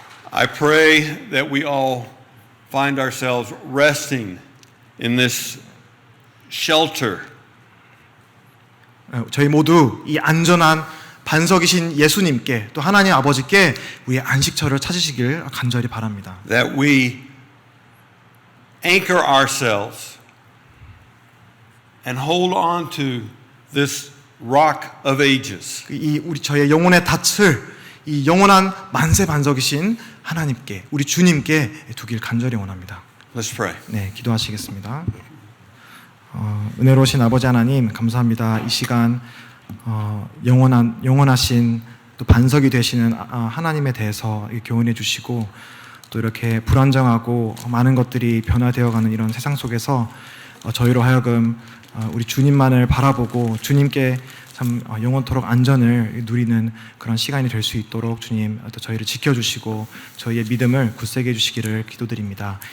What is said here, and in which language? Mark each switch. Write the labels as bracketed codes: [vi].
[en] I pray that we all find ourselves resting in this shelter [ko] 저희 모두 이 안전한 반석이신 예수님께 또 하나님 아버지께 우리의 안식처를 찾으시길 간절히 바랍니다. [en] That we anchor ourselves and hold on to this rock of ages. [ko] 이 우리 저의 영혼의 닻을 이 영원한 만세 반석이신 하나님께 우리 주님께 두길 간절히 원합니다. [en] Let's pray. [ko] 네, 기도하시겠습니다. 은혜로우신 아버지 하나님 감사합니다. 이 시간 영원하신 또 반석이 되시는 하나님에 대해서 교훈해 주시고 또 이렇게 불안정하고 많은 것들이 변화되어가는 이런 세상 속에서 저희로 하여금 우리 주님만을 바라보고 주님께 참 영원토록 안전을 누리는 그런 시간이 될 수 있도록 주님 또 저희를 지켜주시고 저희의 믿음을 굳세게 해주시기를 기도드립니다.